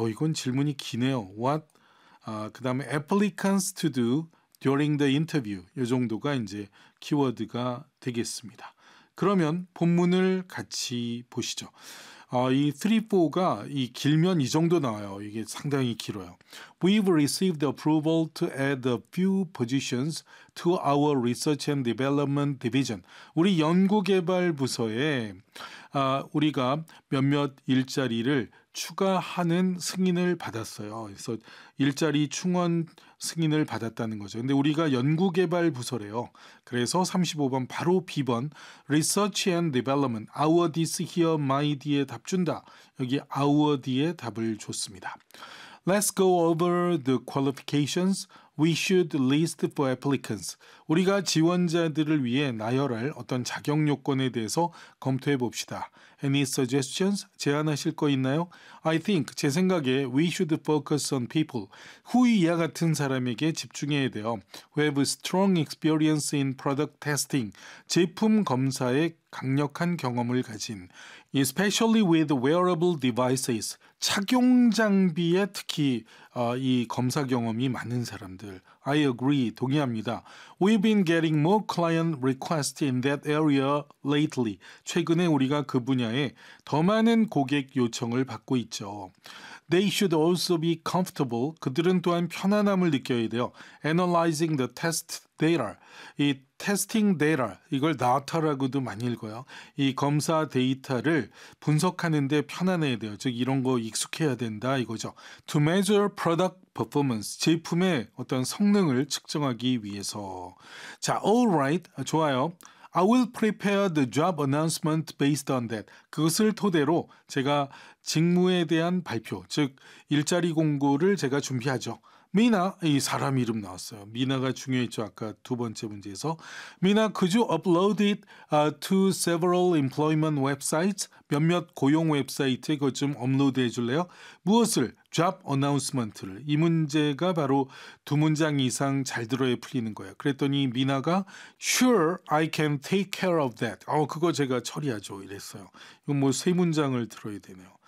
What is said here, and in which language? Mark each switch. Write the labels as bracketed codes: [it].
[ko] 이건 질문이 기네요. [en] What? [ko] 그 다음에 [en] applicants to do during the interview. [ko] 이 정도가 이제 키워드가 되겠습니다. 그러면 본문을 같이 보시죠. 이 3-4가 이 길면 이 정도 나와요. 이게 상당히 길어요. [en] We've received approval to add a few positions to our research and development division. [ko] 우리 연구개발 부서에 우리가 몇몇 일자리를 추가하는 승인을 받았어요. 그래서 일자리 충원 승인을 받았다는 거죠. 근데 우리가 연구개발 부서래요. 그래서 35번 바로 B번 Research and Development Our this here my D에 답 준다. 여기 Our D에 답을 줬습니다. [en] Let's go over the qualifications we should list for applicants. [ko] 우리가 지원자들을 위해 나열할 어떤 자격 요건에 대해서 검토해 봅시다. [en] Any suggestions? [ko] 제안하실 거 있나요? [en] I think, [ko] 제 생각에 [en] we should focus on people. [ko] 후이 이와 같은 사람에게 집중해야 돼요. [en] Who have strong experience in product testing. [ko] 제품 검사에 강력한 경험을 가진. [en] Especially with wearable devices. [ko] 착용 장비에 특히 이 검사 경험이 많은 사람들. [en] I agree. [ko] 동의합니다. [en] We've been getting more client requests in that area lately. [ko] 최근에 우리가 그 분야에 더 많은 고객 요청을 받고 있죠. [en] They should also be comfortable. [ko] 그들은 또한 편안함을 느껴야 돼요. [en] Analyzing the test data. 이 testing data, [ko] 이걸 data라고도 많이 읽어요. 이 검사 데이터를 분석하는데 편안해야 돼요. 즉, 이런 거 익숙해야 된다 이거죠. [en] To measure product performance, [ko] 제품의 어떤 성능을 측정하기 위해서. 자, [en] all right, [ko] 좋아요. [en] I will prepare the job announcement based on that. [ko] 그것을 토대로 제가 직무에 대한 발표, 즉 일자리 공고를 제가 준비하죠. 미나, 이 사람 이름 나왔어요. 미나가 중요했죠, 아까 두 번째 문제에서. [en] 미나, could you upload it to several employment websites? [ko] 몇몇 고용 웹사이트에 그것 좀 업로드 해줄래요? 무엇을? [en] Job announcement [ko] 를. 이 문제가 바로 두 문장 이상 잘 들어야 풀리는 거예요. 그랬더니 미나가 [en] Sure, I can take care of that. [ko] 그거 제가 처리하죠, 이랬어요. 이건 뭐 세 문장을 들어야 되네요.